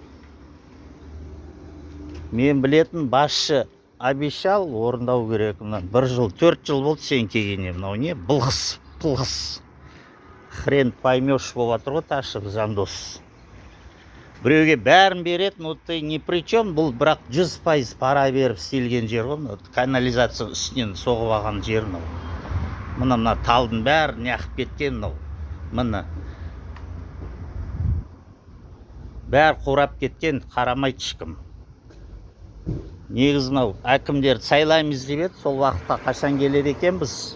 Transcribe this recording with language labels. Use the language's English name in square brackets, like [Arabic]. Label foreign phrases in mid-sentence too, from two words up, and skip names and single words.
[Kazakh] Мен білетін басшы обещал, орындау керек. Бір жыл, 4 жыл болды сен келгенде. Мынау не? Пылғыс. [Russian] Хрен поймешь [Kazakh] болып жатыр ғой Тасов Жандос. Біреуге бәрін береді, [Russian] но ты не при чем, [Kazakh] бұл бірақ 100% пара беріп істелген жер ғой. Канализация үстінен соғып алған жер мынау. Мына талдың бәрі неғып кеткен мынау. Мына бәрі қурап кеткен, қарамайды ешкім. Негізі мынау әкімдерді сайлаймыз деп еді, сол уақытта қашан келеді екен біз?